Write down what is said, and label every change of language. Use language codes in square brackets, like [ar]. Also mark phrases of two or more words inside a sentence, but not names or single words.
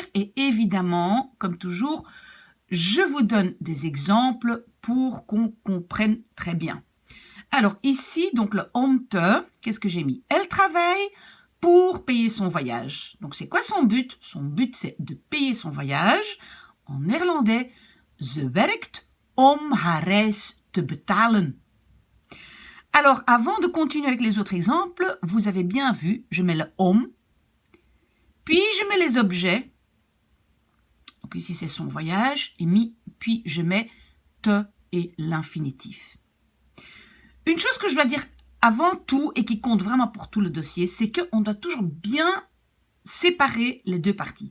[fr] Et évidemment, comme toujours, je vous donne des exemples pour qu'on comprenne très bien. Alors, ici, donc le [nl] om te, [fr] qu'est-ce que j'ai mis? Elle travaille pour payer son voyage. Donc, c'est quoi son but? Son but, c'est de payer son voyage. En néerlandais, [nl] ze werkt om haar reis te betalen. [fr] Alors, avant de continuer avec les autres exemples, vous avez bien vu, je mets le om, puis je mets les objets. Donc ici, c'est son voyage, et puis je mets te et l'infinitif. Une chose que je dois dire avant tout et qui compte vraiment pour tout le dossier, c'est qu'on doit toujours bien séparer les deux parties.